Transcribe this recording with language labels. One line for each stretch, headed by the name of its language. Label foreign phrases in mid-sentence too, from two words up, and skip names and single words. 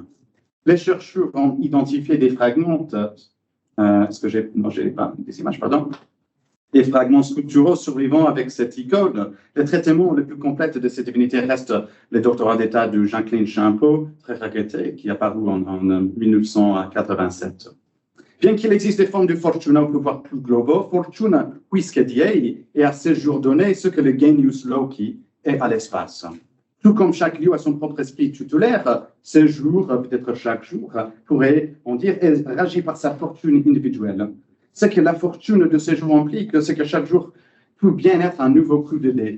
French: Les chercheurs ont identifié des fragments, des fragments sculpturaux survivants avec cette icône. Le traitement le plus complet de cette divinité reste le doctorat d'état de Jacqueline Champeau, très regretté, qui est apparu en 1987. Bien qu'il existe des formes de fortuna au pouvoir plus globaux,
Latin: fortuna quisque diei
French: est à ce jour donné ce que le
Latin: genius loci
French: est à l'espace. Tout comme chaque lieu a son propre esprit tutélaire, ce jour, peut-être chaque jour, pourrait, on dire, réagir par sa fortune individuelle. Ce que la fortune de ce jour implique, c'est que chaque jour peut bien être un nouveau coup de dé.